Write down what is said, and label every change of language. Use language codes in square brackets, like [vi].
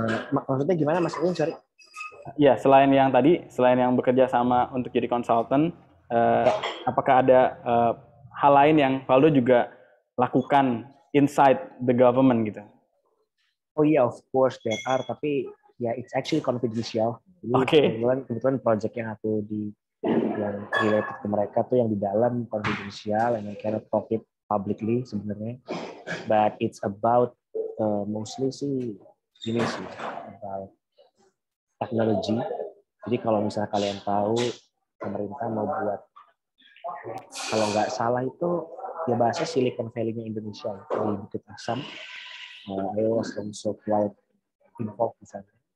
[id] Maksudnya gimana Mas Edwin? Sorry. Ya, selain yang bekerja sama untuk jadi konsultan, apakah ada hal lain yang Valdo juga lakukan [en] inside the government [id] gitu? Oh iya, [en] of course there are, [id] tapi ya [en] it's actually confidential. [id] Jadi kebetulan project yang aku yang related ke mereka tuh yang di dalam confidential [en] and I cannot talk it publicly [id] sebenarnya. [en] But it's about mostly sih ini sih about teknologi. [id] Jadi kalau misalnya kalian tahu pemerintah mau buat, kalau nggak salah itu ya bahasa Silicon Valley-nya Indonesia di Bukit Asam. [en] I was also quite involved [id] di sana.